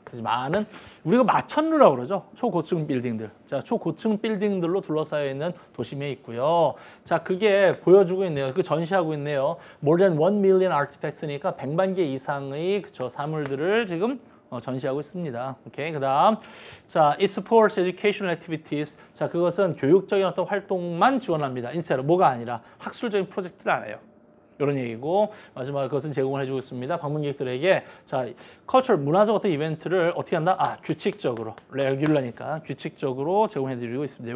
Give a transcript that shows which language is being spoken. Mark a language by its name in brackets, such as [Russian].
[Korean] 많은 우리가 마천루라고 그러죠. 초고층 빌딩들. 자, 초고층 빌딩들로 둘러싸여 있는 도심에 있고요. 자, 그게 보여주고 있네요. 그 전시하고 있네요. [English] More than 1 million artifacts [Korean] 니까 100만 개 이상의 그쵸 사물들을 지금 전시하고 있습니다. 오케이. 그다음 자, [English] it supports educational activities. [Korean] 자, 그것은 교육적인 어떤 활동만 지원합니다. 인stead 뭐가 아니라 학술적인 프로젝트를 안 해요. 이런 얘기고 마지막으로 그것은 제공을 해주고 있습니다. 방문객들에게 자, cultural 문화적 어떤 이벤트를 어떻게 한다? 규칙적으로 레귤러니까 규칙적으로 제공해드리고 있습니다.